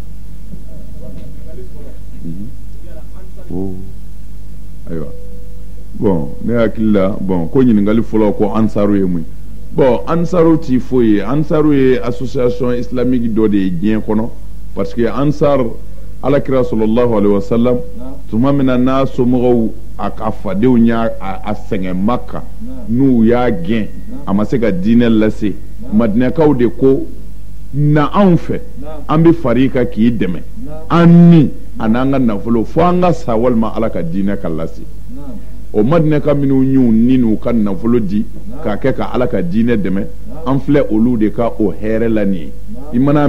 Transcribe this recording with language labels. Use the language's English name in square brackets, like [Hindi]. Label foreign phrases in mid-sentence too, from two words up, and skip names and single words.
[Bambara] ayiwa bon ne hakili la bon ko ɲininkali fɔlɔ ko ansaru ye mun bon ansaru ti foyi ye ansaru ye [French] association islamique [Bambara] dɔ de ye diɲɛ kɔnɔ [French] parce que [Bambara] ansar alakira [Arabic] صلى الله عليه وسلم [Bambara] tuma min na n'a somɔgɔw a fadenw y'a sɛgɛn Maka n'u y'a gɛn a ma se ka diinɛ lase madinɛkaw de ko na anw fɛ an bɛ far'i kan k'i dɛmɛ an ni a n'an ka nafolo fo an ka sa walima ala ka diinɛ ka lase o madinɛka minnu y'u ni n'u ka nafolo di k'a kɛ ka ala ka diinɛ dɛmɛ an filɛ olu de ka o hɛrɛ la nin ye i mana